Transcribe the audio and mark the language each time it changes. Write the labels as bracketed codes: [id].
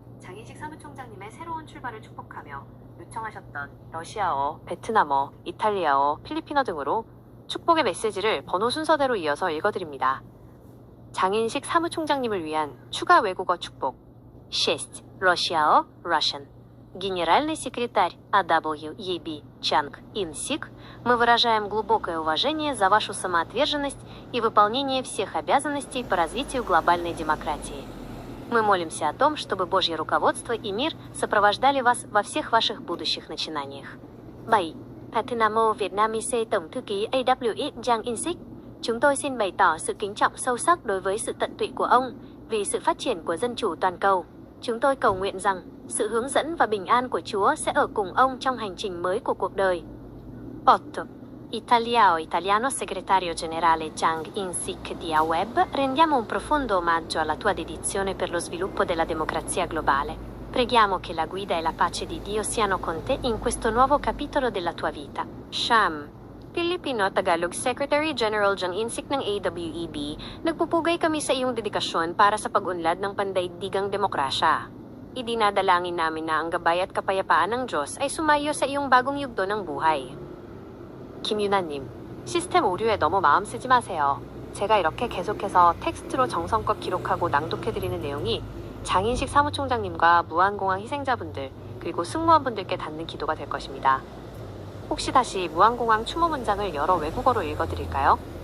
[ko] 장인식 사무총장님의 새로운 출발을 축복하며 요청하셨던 러시아어, 베트남어, 이탈리아어, 필리핀어 등으로 축복의 메시지를 번호 순서대로 이어서 읽어드립니다. 장인식 사무총장님을 위한 추가 외국어 축복. 6. 러시아어 Russian. [ru] Генеральный секретарь AWEB Чанг Инсик, мы выражаем глубокое уважение за вашу самоотверженность и выполнение всех обязанностей по развитию глобальной демократии. Мы молимся о том, чтобы Божье руководство и мир сопровождали вас во всех ваших будущих начинаниях. [vi] 7. Pathinamo Vietnamese Tổng thư ký AWS Jang In-sik. Chúng tôi xin bày tỏ sự kính trọng sâu sắc đối với sự tận tụy của ông vì sự phát triển của dân chủ toàn cầu. Chúng tôi cầu nguyện rằng sự hướng dẫn và bình an của Chúa sẽ ở cùng ông trong hành trình mới của cuộc đời. 8. [it] Italiano segretario generale Jang In-sik di AWEB, rendiamo un profondo omaggio alla tua dedizione per lo sviluppo della democrazia globale. Preghiamo che la guida e la pace di Dio siano con te in questo nuovo capitolo della tua vita. Sham. [tl] Filipino-Tagalog [en] Secretary General [tl] Jang In-sik ng AWEB, nagpupugay kami sa iyong dedikasyon para sa pag-unlad ng pandaigdigang demokrasya. Idinadalangin namin na ang gabay at kapayapaan ng Diyos ay sumayo sa iyong bagong yugto ng buhay. [ko] 김유나님, 시스템 오류에 너무 마음 쓰지 마세요. 제가 이렇게 계속해서 텍스트로 정성껏 기록하고 낭독해드리는 내용이 장인식 사무총장님과 무안공항 희생자분들 그리고 승무원분들께 닿는 기도가 될 것입니다. 혹시 다시 무안공항 추모 문장을 여러 외국어로 읽어드릴까요?